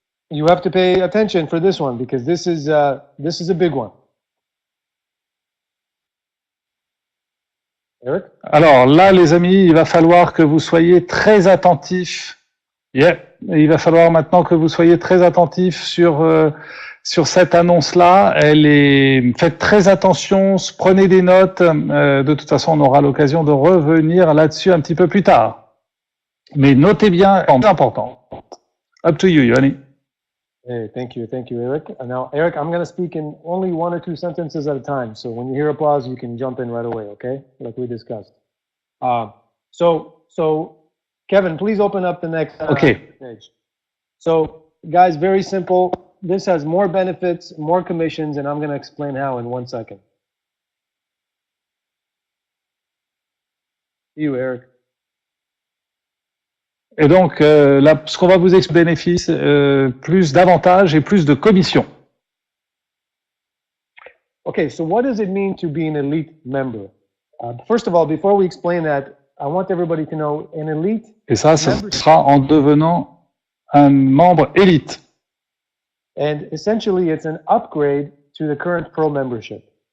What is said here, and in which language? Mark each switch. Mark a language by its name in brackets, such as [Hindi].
[English] You have to pay attention for this one because this is a big one. Eric? [French] Alors là, les amis, il va falloir que vous soyez très attentifs. Il va falloir maintenant que vous soyez très attentifs sur cette annonce-là. Faites très attention, prenez des notes. De toute façon, on aura l'occasion de revenir là-dessus un petit peu plus tard. Mais notez bien, c'est important. [English] Up to you, Yanni. Hey, thank you, Eric. And now, Eric, I'm going to speak in only 1 or 2 sentences at a time. So when you hear applause, you can jump in right away, okay? Like we discussed. So Kevin, please open up the next page. So, guys, very simple. This has more benefits, more commissions, and I'm going to explain how in 1 second. You, Eric. [French] Et donc, ce qu'on va vous expliquer, bénéfice, plus d'avantages et plus de commissions. [English] Okay, so what does it mean to be an elite member? First of all, before we explain that, I want everybody to know an elite. [French] Et ça, ce sera en devenant un membre élite. [English] And essentially, it's an upgrade to the current pro membership.